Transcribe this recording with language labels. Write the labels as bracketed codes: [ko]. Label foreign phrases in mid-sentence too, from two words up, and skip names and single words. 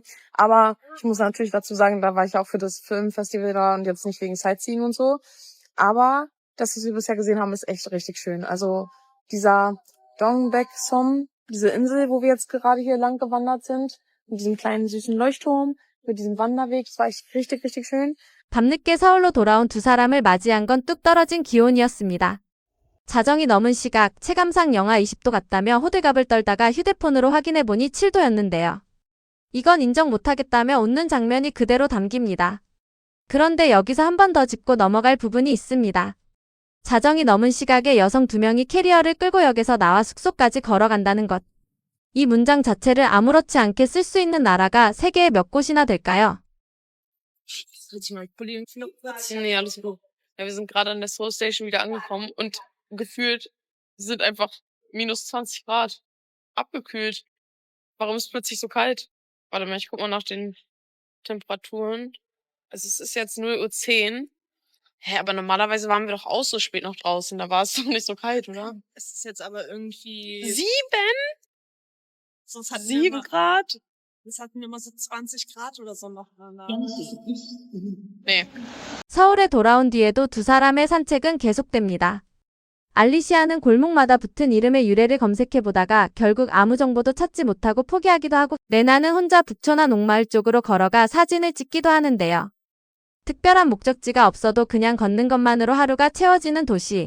[de] Aber ich muss natürlich dazu sagen, da war ich auch für das Filmfestival da und jetzt nicht wegen Sightseeing und so. Aber das, was wir bisher gesehen haben, ist echt richtig schön. Also dieser Dongbek-som, diese Insel, wo wir jetzt gerade hier lang gewandert sind, mit diesem kleinen süßen Leuchtturm, mit diesem Wanderweg, das war echt richtig, richtig schön. [ko] 밤늦게 서울로 돌아온 두 사람을 맞이한 건 뚝 떨어진 기온이었습니다. 자정이 넘은 시각, 체감상 영하 20도 같다며 호들갑을 떨다가 휴대폰으로 확인해보니 7도였는데요. 이건 인정 못하겠다며 웃는 장면이 그대로 담깁니다. 그런데 여기서 한 번 더 짚고 넘어갈 부분이 있습니다. 자정이 넘은 시각에 여성 2명이 캐리어를 끌고 역에서 나와 숙소까지 걸어간다는 것. 이 문장 자체를 아무렇지 않게 쓸 수 있는 나라가 세계에 몇 곳이나 될까요? [de] Nee, alles gut. Ja, wir sind gerade an der Seoul Station wieder angekommen und gefühlt sind einfach minus 20 Grad. Abgekühlt. Warum ist es plötzlich so kalt? Warte mal, ich guck mal nach den Temperaturen. Also es ist jetzt 0:10 Uhr. Hä, aber normalerweise waren wir doch auch so spät noch draußen. Da war es doch nicht so kalt, oder? Es ist jetzt aber irgendwie. 7? Sonst hatten 7 Grad? Das hatten wir immer so 20 Grad oder so noch. Nee. [ko] 서울에 돌아온 뒤에도 두 사람의 산책은 계속됩니다. 알리시아는 골목마다 붙은 이름의 유래를 검색해보다가 결국 아무 정보도 찾지 못하고 포기하기도 하고, 레나는 혼자 북촌나 녹마을 쪽으로 걸어가 사진을 찍기도 하는데요. 특별한 목적지가 없어도 그냥 걷는 것만으로 하루가 채워지는 도시.